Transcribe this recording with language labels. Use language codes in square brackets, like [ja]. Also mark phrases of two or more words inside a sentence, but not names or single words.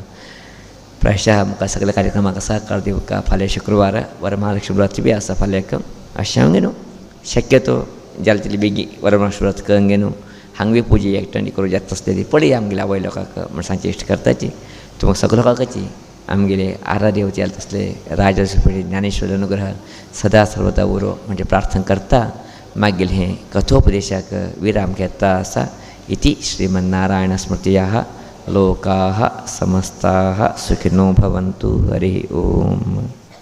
[kok] प्रायशः आमकां सगळ्या कार्यक्रमाक सहकार दिवका. फाल्यां शुक्रवार वरमहालक्ष्मी व्रत बी आसा फाल्याक. अशें हांव न्हू शक्यतो जालें तितली बेगी वरमहालक्ष्मी व्रत करून घेवन हांगा बी पुजा एकठांय करूं येता तसली पळय आमगेल्या आवय लोकांक म्हण सांजची इश्ट करताची. तुमकां सगळे लोकांची आमगेले आराध्य देवते जाले तसले राजर्षी ज्ञानेश्वर अनुग्रह सदा सर्वदा उरो म्हणजे प्रार्थना करता मागील हें कथोपदेशाक विराम घेता आसा. [sa] इति श्रीमन्नारायण स्मृतयः लोकाः समस्ताः सुखिनो भवन्तु. हरिः ओम.